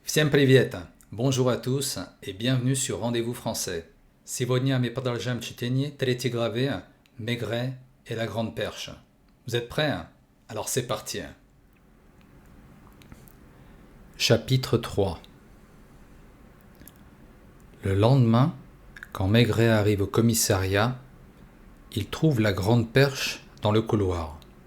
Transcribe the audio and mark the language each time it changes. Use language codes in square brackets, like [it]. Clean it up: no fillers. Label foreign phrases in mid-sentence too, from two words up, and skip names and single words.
[ru] Всем привет! [fr] Bonjour à tous et bienvenue sur Rendez-vous français. [ru] Сегодня мы продолжаем чтение третьей главы Maigret et la Grande Perche. [fr] Vous êtes prêts? Alors c'est parti. Chapitre 3. Le lendemain, quand Maigret arrive au commissariat, il trouve la Grande Perche dans le couloir.